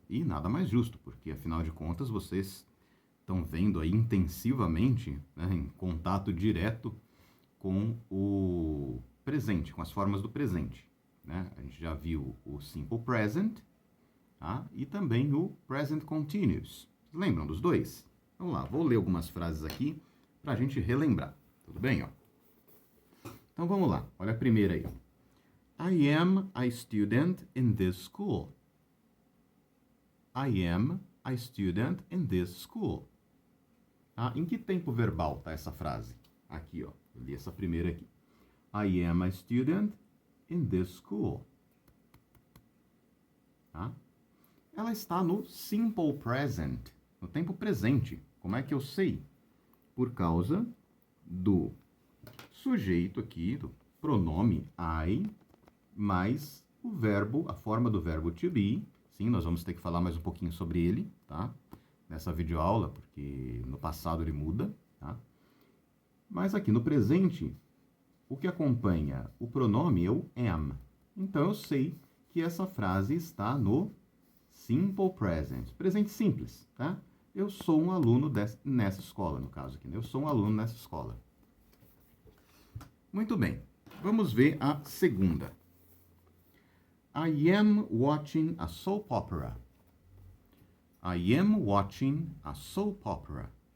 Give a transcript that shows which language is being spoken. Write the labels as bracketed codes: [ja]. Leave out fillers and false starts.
[pt] E nada mais justo, porque, afinal de contas, vocês estão vendo aí intensivamente, né, em contato direto com o presente, com as formas do presente. Né? A gente já viu o Simple Present, tá? E também o Present Continuous. Vocês lembram dos dois? Vamos lá, vou ler algumas frases aqui para a gente relembrar. Tudo bem? Ó? Então vamos lá, olha a primeira aí. [en] I am a student in this school. I am a student in this school. [pt] Em que tempo verbal está essa frase? Aqui, ó. Eu li essa primeira aqui. [en] I am a student in this school. [pt] Tá? Ela está no simple present, no tempo presente. Como é que eu sei? Por causa do sujeito aqui, do pronome I, mais o verbo, a forma do verbo to be. Sim, nós vamos ter que falar mais um pouquinho sobre ele, tá? Nessa videoaula, porque no passado ele muda, tá? Mas aqui no presente, o que acompanha o pronome é o am. Então eu sei que essa frase está no simple present, presente simples, tá? Eu sou um aluno nessa escola, no caso aqui, né? Eu sou um aluno nessa escola. Muito bem, vamos ver a segunda. [en] I am watching a soap opera. I am watching a soap opera.